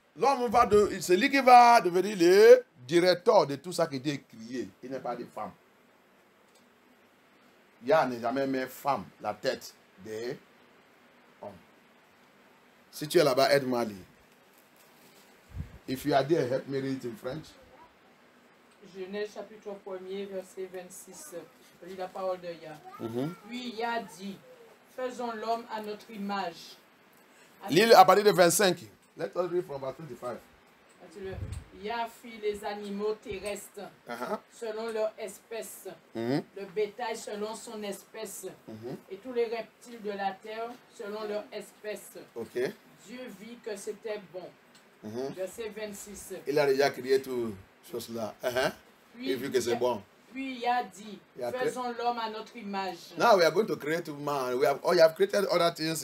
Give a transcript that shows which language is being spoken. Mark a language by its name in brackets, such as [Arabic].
[French] L'homme c'est lui qui va devenir le directeur de tout ça qui est créé. Il n'est pas des femmes. Yah n'est jamais mis femme, la tête des hommes. Si tu es là-bas, aide-moi à lire. [English] If you are there, help me read it in French. [French] Genèse chapitre 1er, verset 26. Je lis la parole de Yah. Puis Yah dit, faisons l'homme à notre image. Lis à partir de 25. [English] Let us read from about 25. [French] Yah fit les animaux terrestres selon leur espèce, le bétail selon son espèce, et tous les reptiles de la terre selon leur espèce. Okay. Dieu vit que c'était bon. Verset 26. Il a déjà créé toutes ces choses-là. Il vu que c'est bon. Puis il a dit, faisons l'homme à notre image. [English] Now we are going to create man. You have created other things.